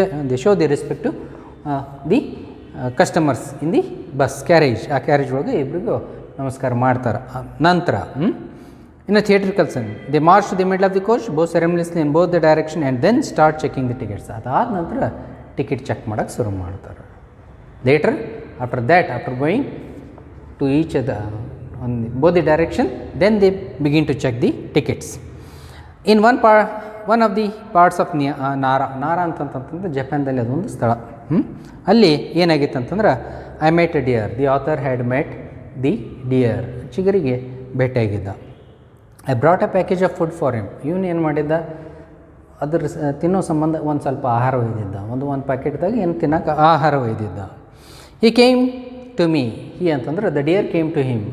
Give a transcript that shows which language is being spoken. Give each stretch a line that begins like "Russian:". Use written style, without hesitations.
English: They show the respect to the customers in the bus carriage.
Kannada: ಆ carriage ಒಳಗೆ ಇಬ್ಬರಿಗೂ ನಮಸ್ಕಾರ ಮಾಡ್ತಾರೆ. ನಂತರ
English: In a theatrical sense the march to the middle of the coach both ceremoniously in both the direction and then start checking the tickets.
Kannada: ಅದಾದ ನಂತರ ticket check ಮಾಡೋಕ್ಕೆ ಶುರು ಮಾಡ್ತಾರೆ.
English: Later after that, after going to each on both the direction, then they begin to check the tickets. In one of the parts of
Kannada: ನಾರಾ ಅಂತಂತಂದ್ರೆ ಜಪಾನ್ದಲ್ಲಿ ಅದೊಂದು ಸ್ಥಳ. ಅಲ್ಲಿ ಏನಾಗಿತ್ತು ಅಂತಂದ್ರೆ
English: I met a deer, the author had met the deer,
Kannada: ಚಿಗರಿಗೆ ಭೇಟಿಯಾಗಿದ್ದ.
English: I brought a package of food for him.
Kannada: ಇವನು ಏನು ಮಾಡಿದ್ದ, ಅದ್ರ ತಿನ್ನೋ ಸಂಬಂಧ ಒಂದು ಸ್ವಲ್ಪ ಆಹಾರ ಒಯ್ದಿದ್ದ. ಒಂದು ಪ್ಯಾಕೆಟ್ದಾಗ ಏನು ತಿನ್ನೋಕೆ ಆಹಾರ ಒಯ್ದಿದ್ದ.
English: He came to me, he ಅಂತಂದ್ರೆ the deer came to him.